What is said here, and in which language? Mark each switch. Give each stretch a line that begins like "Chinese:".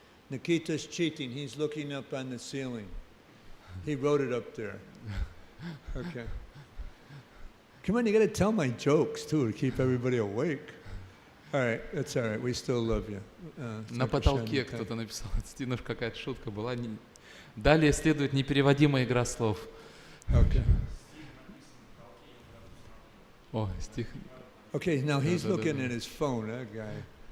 English: Nikita's cheating, he's looking up on the ceiling. He wrote it up there. Okay. Come on, you got to tell my jokes too to keep everybody awake. All right, that's all right. We still love you.
Russian: На потолке кто-то написал, это какая-то шутка была. Далее следует непереводимая игра слов.
English: Okay.
Russian: О, стих.
English: Okay, now he's looking at his phone, that guy.